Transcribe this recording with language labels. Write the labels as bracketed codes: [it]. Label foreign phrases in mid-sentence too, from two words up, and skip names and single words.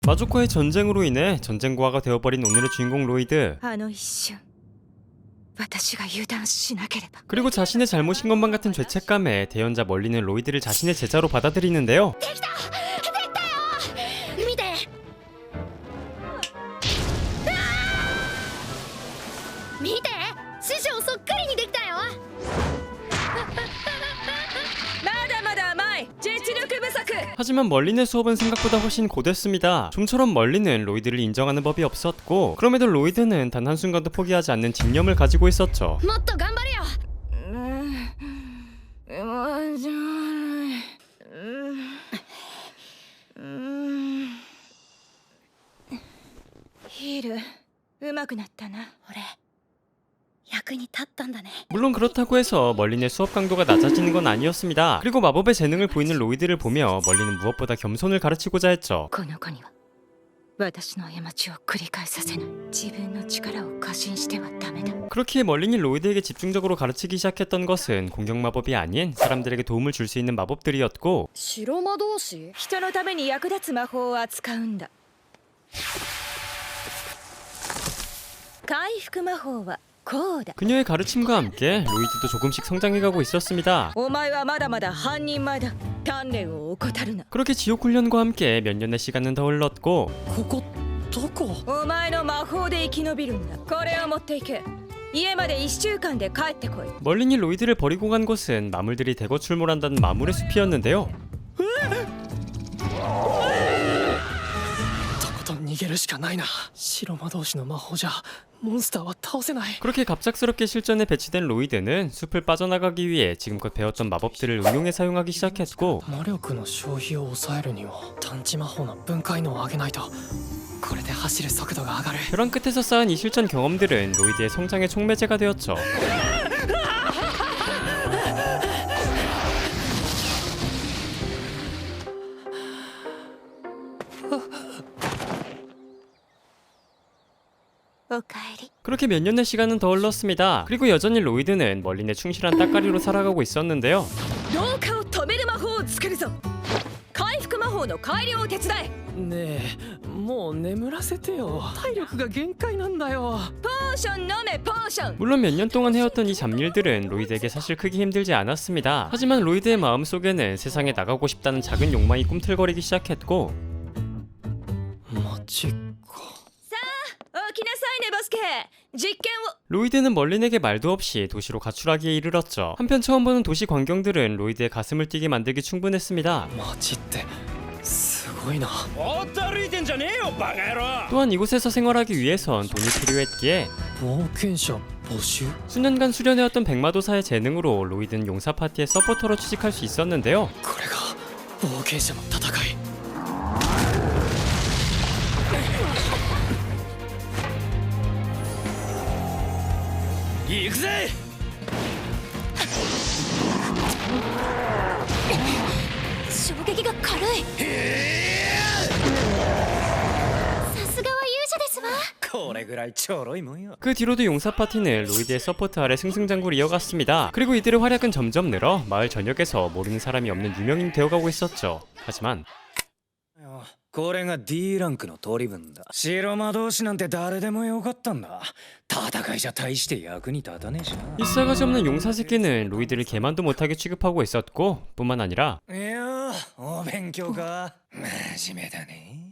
[ko] 마조카의 전쟁으로 인해 전쟁고아가 되어버린 오늘의 주인공 로이드. [ja] あの一瞬私が油断しなければ [ko] 그리고 자신의 잘못인 것만 같은 죄책감에 대연자 멀리는 로이드를 자신의 제자로 받아들이는데요. [ja] 見て見て師匠そっくりにできたよまだまだ甘い実力不足 [ko] 하지만 멀린의 수업은 생각보다 훨씬 고됐습니다. 좀처럼 멀린은 로이드를 인정하는 법이 없었고, 그럼에도 로이드는 단 한순간도 포기하지 않는 집념을 가지고 있었죠. [ja] もっと頑張れよヒール上手くなったな俺役に立ったんだね [ko] 물론 그렇다고 해서 멀린의 수업 강도가 낮아지는 건 아니었습니다. 그리고 마법의 재능을 보이는 로이드를 보며 멀린은 무엇보다 겸손을 가르치고자 했죠. [ja] この子には私の過ちを繰り返させない自分の力を過信してはダメだ [ko] 그렇기에 멀린이 로이드에게 집중적으로 가르치기 시작했던 것은 공격 마법이 아닌 사람들에게 도움을 줄 수 있는 마법들이었고, [ja] 白魔導士人のために役立つ魔法を扱うんだ回復魔法はこうだ [ko] 그녀의 가르침과 함께 로이드도 조금씩 성장해가고 있었습니다. [ja] お前はまだまだ半人前だ鍛錬を怠るな [ko] 그렇게 지옥 훈련과 함께 몇 년의 시간은 더 흘렀고, [ja] ここどこ？お前の魔法で生き延びるんだこれを持っていけ家まで1週間で帰ってこい [ko] 멀린이 로이드를 버리고 간 곳은 마물들이 대거 출몰한다는 마물의 숲이었는데요. [ja] とことん逃げるしかないな。白魔導士の魔法じゃモンスターは倒せない。 [ko] 그렇게 갑작스럽게 실전에 배치된 로이드는 숲을 빠져나가기 위해 지금껏 배웠던 마법들을 응용해 사용하기 시작했고, [ja] 魔力の消費を抑えるには探知魔法の分解能を上げないと。これで走る速度が上がる。 [ko] 벼랑 끝에서 쌓은 이 실전 경험들은 로이드의 성장의 촉매제가 되었죠. 그렇게 몇 년의 시간은 더 흘렀습니다. 그리고 여전히 로이드는 멀린의 충실한 따까리로 살아가고 있었는데요. [ja] 老化を止める魔法を作るぞ回復魔法の改良を手伝えねえ、もう眠らせてよ。体力が限界なんだよ。ポーション飲めポーション [ko] 물론 몇 년 동안 해왔던 이 잡일들은 로이드에게 사실 크게 힘들지 않았습니다. 하지만 로이드의 마음속에는 세상에 나가고 싶다는 작은 욕망이 꿈틀거리기 시작했고, [ja] マジか。起きなさいねバスケ実験を [ko] 로이드는 멀린에게 말도 없이 도시로 가출하기에 이르렀죠. 한편 처음 보는 도시 광경들은 로이드의 가슴을 뛰게 만들기 충분했습니다. [ja] 街ってすごいな。 [ko] 또한 이곳에서 생활하기 위해선 돈이 필요했기에 [ja] 冒険者募集？ [ko] 수년간 수련해왔던 백마도사의 재능으로 로이드는 용사 파티의 서포터로 취직할 수 있었는데요. [ja] これが冒険者の戦い。行くぜ衝撃が軽いさすがは勇者ですわこれぐらいちょろいもんよ [ko] 그 뒤로도 용사 파티는 로이드의 서포트 아래 승승장구를 이어갔습니다. 그리고 이들의 활약은 점점 늘어 마을 전역에서 모르는 사람이 없는 유명인이 되어가고 있었죠. 하지만 [ja] これが D ランクの取り分だ白魔導士なんて誰でもよかったんだ戦いじゃ大して役に立たねえしな [ko] 이 싸가지 없는 용사 새끼는 로이드를 개만도 못하게 취급하고 있었고, 뿐만 아니라 [ja] いやお勉強か真面目だね